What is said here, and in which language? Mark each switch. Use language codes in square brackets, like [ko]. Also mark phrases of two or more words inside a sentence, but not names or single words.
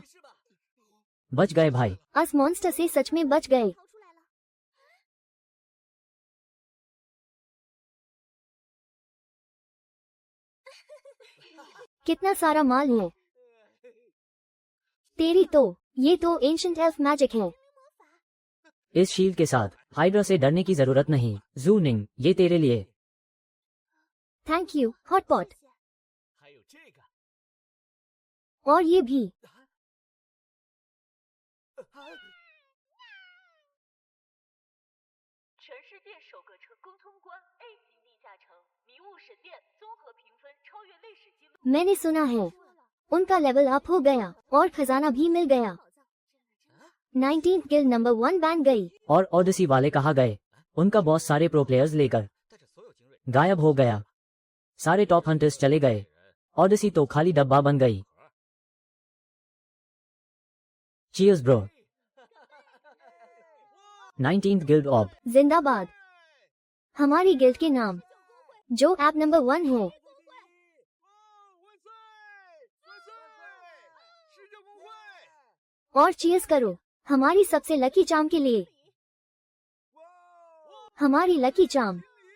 [zh] 没事吧？ [hi] बच गए भाई। अस मॉन्स्टर से सच में बच गए। 逃出来了！ कितना सारा माल है। तेरी तो, ये तो [en] ancient elf magic [hi] है। इस शील्ड के साथ हाइड्रा से डरने की जरूरत नहीं। जूनिंग, ये तेरे लिए। [en] thank you [hi] हॉटपॉट। [zh] 还有这个， [hi] और ये भी। [zh] 全世界首个成功通关 A 级地下城迷雾神殿综合评分超越历史记录。 [hi] मैंने सुना है उनका लेवल अप हो गया और खजाना भी मिल गया। 19th गिल्ड नंबर 1 बैन गई। और ओडिसी वाले कहाँ गए? उनका बॉस सारे [en] pro players [hi] लेकर [zh] 带着所有精锐 [hi] गायब हो गया। सारे [en] top hunters [hi] चले गए। ओडिसी तो खाली डब्बा बन गई। [en] cheers bro. 19th guild of. [hi] जिंदाबाद। हमारी गिल्ड के नाम जो ऐप नंबर 1 है। [zh] 万岁！万岁！世界公会！ [hi] और चीयर्स करो हमारी सबसे [en] lucky charm [hi] के लिए। हमारी [en] lucky charm